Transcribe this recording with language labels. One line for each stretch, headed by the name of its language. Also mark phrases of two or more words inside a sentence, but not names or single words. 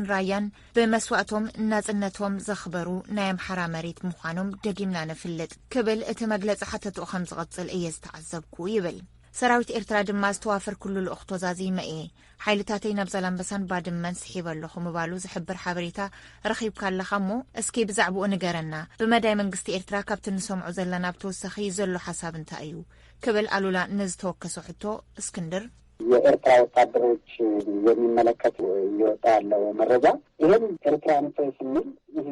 Tigrinya: ራያን ብመስዋዕቶም ናጽነቶም ዘኽበሩ ናይ ኣምሓራ መሬት ምዃኖም ደጊምና ንፍልጥ ክብል እቲ መግለጺ ሓተቱ ከም ዝቐጽል እየ ዝተዓዘብኩ ይብል። ሰራዊት ኤርትራ ድማ ዝተዋፈር ኩሉ ልኡኽቶ ዛዚመ እየ ሓይልታተይ ናብ ዛላምበሳን ባድመን ስሒበ ኣለኹ ምባሉ ዝሕብር ሓበሬታ ረኺብካ ኣለኻ እሞ እስኪ ብዛዕባኡ ንገረና ብመዳይ መንግስቲ ኤርትራ ካብቲ ንሰምዑ ዘለና ብተወሳኺ ዘሎ ሓሳብ እንታይ እዩ ክብል አሉላ ንዝተወከሰ ሕቶ እስክንድር
Amharic: የኤርትራ ወታደሮች የሚመለከት ይወጣ ያለው መረጃ ይህም ኤርትራ ንሰይ ስንል ይህ